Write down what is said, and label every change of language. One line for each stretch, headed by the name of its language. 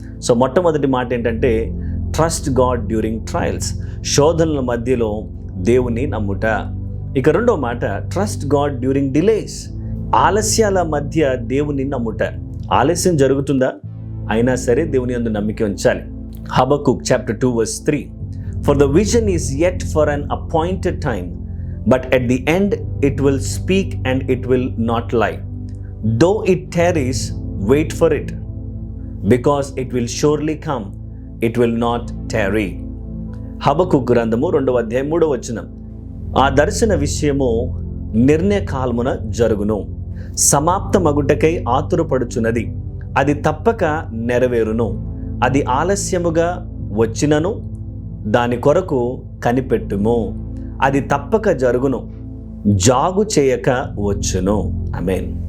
Telugu: So మొట్టమొదటి మాట ఏంటంటే,
English: Trust God during trials.
Telugu: శోధనల మధ్యలో దేవుని నమ్ముట. ఇక రెండో మాట,
English: Trust God during delays.
Telugu: ఆలస్యాల మధ్య దేవుని నమ్ముట. ఆలస్యం జరుగుతుందా, అయినా సరే దేవుని యందు నమ్మిక ఉంచాలి.
English: Habakkuk chapter 2 verse 3. For the vision is yet for an appointed time, but at the end it will speak and it will not lie. Though it tarries, wait for it because it will surely come, it will not tarry.
Telugu: హబక్కూకు గ్రంథము 2వ అధ్యాయం 3వ వచనం. ఆ దర్శన విషయము నిర్ణయ కాలమున జరుగును, సమాప్త మగుటకై ఆతురపడుచున్నది, అది తప్పక నెరవేరును, అది ఆలస్యముగా వచ్చినను దాని కొరకు కనిపెట్టుము, అది తప్పక జరుగును, జాగు చేయక వచ్చును. ఆమేన్.